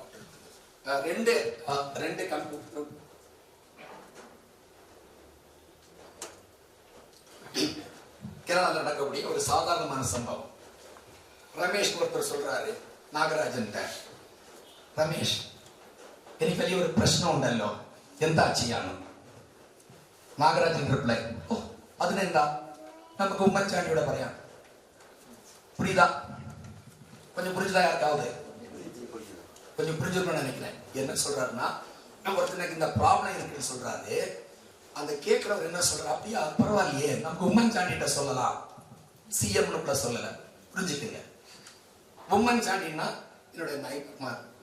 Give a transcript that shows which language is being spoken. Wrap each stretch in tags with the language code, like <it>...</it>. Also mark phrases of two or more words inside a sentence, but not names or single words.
<ta>2 கம்ப்யூட்டர் கேரளாவில் நடக்கக்கூடிய ஒரு சாதாரணமான சம்பவம். ரமேஷ் ஒருத்தர் சொல்றாரு நாகராஜன், ரமேஷ்</ta> <ml>എനിക്ക് വലിയൊരു പ്രശ്നം ഉണ്ടല്ലോ, എന്താ ചെയ്യണം? നാഗരാജൻ റിപ്ലൈ, ഓ അതിനെന്താ, നമുക്ക് ഉമ്മൻചാണ്ടിയോടെ പറയാം.</ml> <ta>புரியுதா? கொஞ்சம் புரிஞ்சுதா? யாருக்காவது கொஞ்சம் புரிஞ்சுக்கணும்னு நினைக்கிறேன். என்ன சொல்றாருன்னா, நம்ம ஒருத்தனுக்கு இந்த ப்ராப்ளம் இருக்குன்னு சொல்றாரு. அந்த கேட்கிறவர் என்ன சொல்றாரு, அப்படியா பரவாயில்லையே, நமக்கு உமன் சாண்டிட்ட சொல்லலாம், சிஎம்னு கூட சொல்லல. புரிஞ்சுக்கங்க, உமன் சாண்டின்னா என்னுடைய நாய்க்குமார்.</ta>